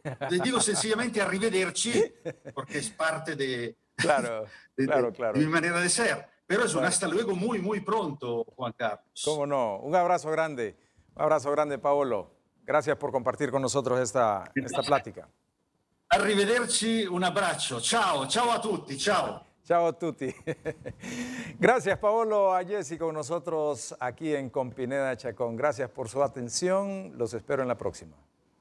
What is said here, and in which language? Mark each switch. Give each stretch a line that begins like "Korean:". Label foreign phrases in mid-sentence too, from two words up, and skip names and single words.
Spanish: Le digo sencillamente arrivederci, porque es parte de mi manera de ser. Pero es un hasta luego muy pronto, Juan Carlos. Cómo no. Un abrazo grande. Un abrazo grande, Paolo. Gracias por compartir con nosotros esta plática. Arrivederci, un abrazo.
Italian: Ciao a tutti, ciao. Ciao a tutti.
Spanish: Gracias, Paolo Ayesi, con nosotros aquí en Con Pineda Chacón. Gracias por su atención. Los espero en la próxima.